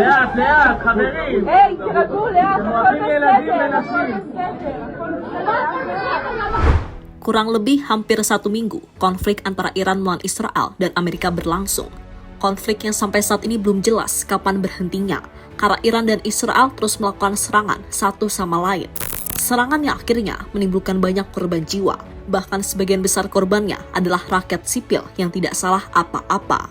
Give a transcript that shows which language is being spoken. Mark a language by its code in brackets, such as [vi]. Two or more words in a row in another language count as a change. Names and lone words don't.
[he] לאט, חברים. היי, תירגעו לאט, הכל בסדר, הכל [id] Kurang lebih hampir 1 minggu, konflik antara Iran melawan Israel dan Amerika berlangsung. Konflik yang sampai saat ini belum jelas kapan berhentinya, karena Iran dan Israel terus melakukan serangan satu sama lain. Serangan yang akhirnya menimbulkan banyak korban jiwa, bahkan sebagian besar korbannya adalah rakyat sipil yang tidak salah apa-apa.